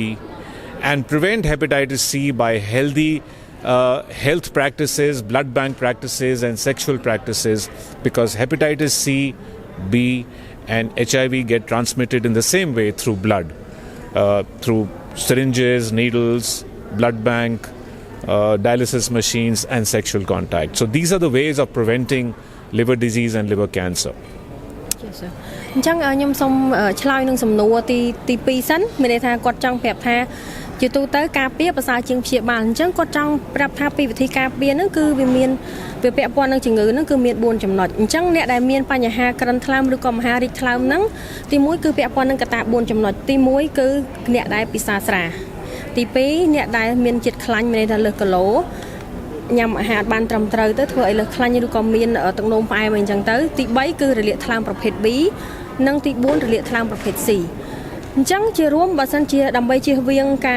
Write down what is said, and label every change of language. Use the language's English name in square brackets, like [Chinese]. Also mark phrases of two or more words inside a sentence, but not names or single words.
[English] And prevent hepatitis C by healthy health practices, blood bank practices and sexual practices, because hepatitis C, B and HIV get transmitted in the same way through blood, through syringes, needles, blood bank, dialysis machines, and sexual contact. So these are the ways of preventing liver disease and liver cancer. Yes sir. [Khmer] អញ្ចឹងខ្ញុំសូមឆ្លើយនឹងសំណួរទី2សិនមានន័យថាគាត់ចង់ប្រាប់ថាជាទូទៅការពារប្រសើរជាងព្យាបាលអញ្ចឹងគាត់ចង់ប្រាប់ថាពីវិធីការពារ ហ្នឹងគឺវាមានវាពាក់ព័ន្ធនឹងជំងឺហ្នឹងគឺមាន4ចំណុចអញ្ចឹងអ្នកដែលមានបញ្ហាក្រិនថ្លើមឬក៏មហារីកថ្លើមហ្នឹងទី1គឺពាក់ព័ន្ធនឹងកត្តា4ចំណុចទី1គឺអ្នកដែលពិសាស្រាទី2អ្នកដែលមានជាតិខ្លាញ់មានន័យថាលើសគីឡូញ៉ាំអាហារបានត្រឹមត្រូវទៅធ្វើឲ្យលើសខ្លាញ់ឬក៏មានទឹកនោមផ្អែមអីចឹងទៅទី3គឺរលាកថ្លើមប្រភេទ B និងទី4រលាកថ្លើមប្រភេទ C អញ្ចឹងជារួមបើសិនជាដើម្បីជៀសវាង